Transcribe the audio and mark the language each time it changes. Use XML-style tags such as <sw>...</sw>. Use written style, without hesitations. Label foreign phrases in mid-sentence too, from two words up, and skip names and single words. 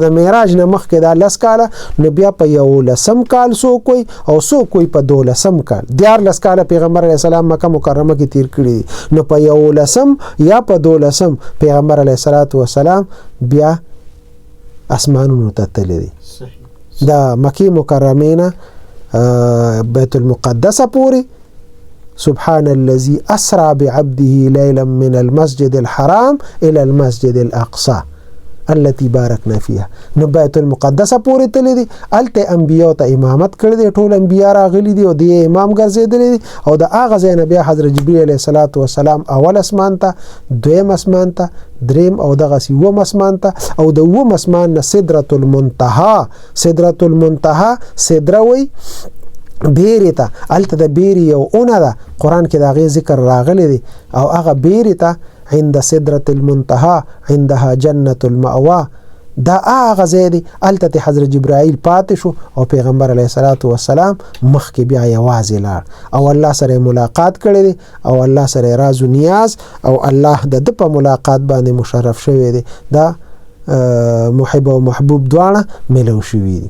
<ps>معراج نه مخکې دا 10 کال نو بیا په 11 کال سو کوئی او سو کوئی په 12 کال 14 کال پیغمبر</ps> <ar>علیه السلام</ar> <ps>مکه مکرمه کې تیر کړی نو په 11 یا په 12 پیغمبر</ps> <ar>علیه الصلاۃ والسلام</ar> <ps>بیا اسمانونو ته تللی دا مکه مکرمه نه بیت المقدس پوری</ps> <ar>سبحان الذي اسرى بعبده ليلا من المسجد الحرام الى المسجد الاقصى التي باركنا فيها</ar> <ps>نو بیت المقدس پوری تللی دی الته انبیاء ته امامت کړی دی ټول انبیاء راغلي دي او د امام ګرځیدلی دي او د اغه زین بیا حضرت جبرئیل</ps> <ar>علیه الصلاۃ والسلام</ar> <ps>اول اسمان ته دویم اسمان ته دریم او دغه سیوم اسمان ته او د ووم اسمان نه سدرۃ المنتهى سدروي بیرته الته د بیری یو اونه ده قران کې دا غي ذکر راغلی دی او هغه بیرته</ps> <ar>عند سدرۃ المنتهى عندها جنة المأوى</ar> <ps>دا هغه زیدي الته حضرت جبرائیل پاتې شو او پیغمبر</ps> <ar>علیه الصلاۃ والسلام</ar> <ps>مخکې بیا یوازې لاړ او الله سره ملاقات کړی دی او الله سره راز و نیاز او الله د په ملاقات باندې مشرف شوی دی دا محب او محبوب دواړه ملو شوی دي</ps>